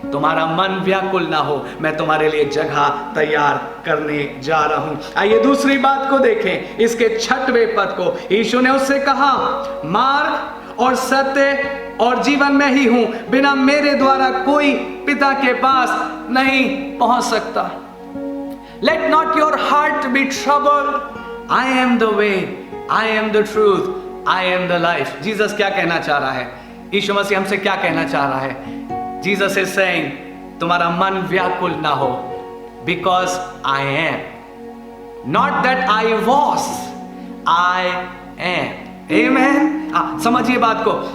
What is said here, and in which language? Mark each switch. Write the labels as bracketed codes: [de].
[hi] तुम्हारा मन व्याकुल ना हो, मैं तुम्हारे लिए जगह तैयार करने जा रहा हूं। आइए दूसरी बात को देखें, इसके 6वें पद को। यीशु ने उससे कहा, मार्ग और सत्य और जीवन में ही हूं, बिना मेरे द्वारा कोई पिता के पास नहीं पहुंच सकता। [en] Let not your heart be troubled. I am the way, I am the truth, I am the life. [hi] Jesus क्या कहना चाह रहा है? यीशु मसीह हमसे क्या कहना चाह रहा है? [en] Jesus is saying, [hi] तुम्हारा मन व्याकुल ना हो, [en] because I am. Not that I was, I am. [hi] Amen. समझिए बात को।